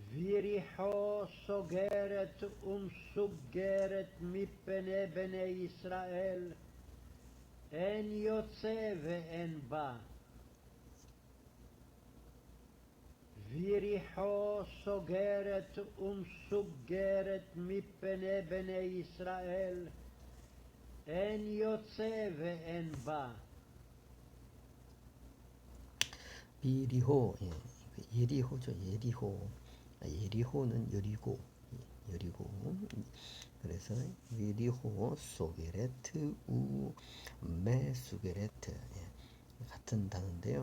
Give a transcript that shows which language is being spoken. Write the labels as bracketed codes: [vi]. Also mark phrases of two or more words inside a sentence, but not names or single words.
[he] ויריחו סוגרת ומסוגרת מפני בני ישראל, אין יוצא ואין בא. ויריחו סוגרת ומסוגרת מפני בני ישראל, אין יוצא ואין בא. [ko] 비리호, 예리호죠. 예리호. 예리호는 여리고, 여리고. 그래서 예리호 [he] סוגרת ו מסוגרת, [ko] 같은 단어인데요.